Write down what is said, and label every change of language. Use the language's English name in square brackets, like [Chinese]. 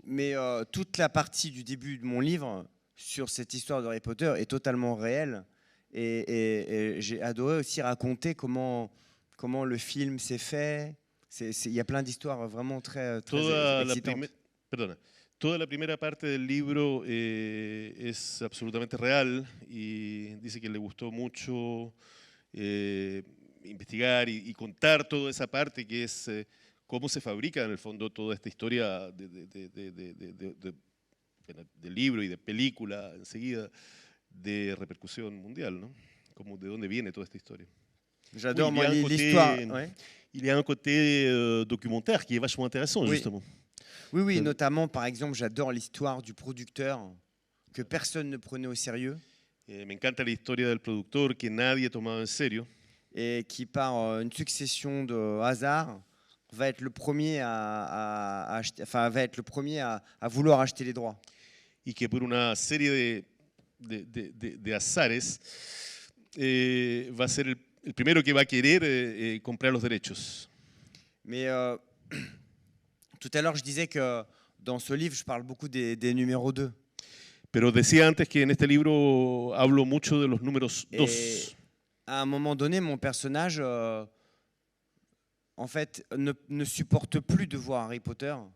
[French] Mais toute la partie du début de mon livre sur cette histoire de Harry Potter est totalement réelle. Et j'ai adoré aussi raconter comment le film s'est fait. Il y a plein d'histoires vraiment très excitantes. [Spanish] Toda la primera parte del libro es absolutamente real y dice que le gustó mucho investigar y contar toda esa parte que es cómo se fabrica en el fondo toda esta historia de libro y de película enseguida de repercusión mundial, ¿no? Como de dónde viene toda esta historia. [French] J'adore moi l'histoire. Ouais. Il y a un côté documentaire qui est vachement intéressant, justement. Oui, notamment, par exemple, j'adore l'histoire du producteur que personne ne prenait au sérieux. [Spanish] Me encanta la historia del productor que nadie tomaba en serio. [French] et qui, par une succession de hasards, va être le premier va être le premier à vouloir acheter les droits. [Spanish] y que por una serie de azares va a ser el primero que va a querer comprar los derechos. [French] Mais tout à l'heure, je disais que dans ce livre, je parle beaucoup des numéros 2. [Spanish] Pero decía antes que en este libro hablo mucho de los números 2. [French] Et à un moment donné, mon personnage, en fait, ne supporte plus de voir Harry Potter.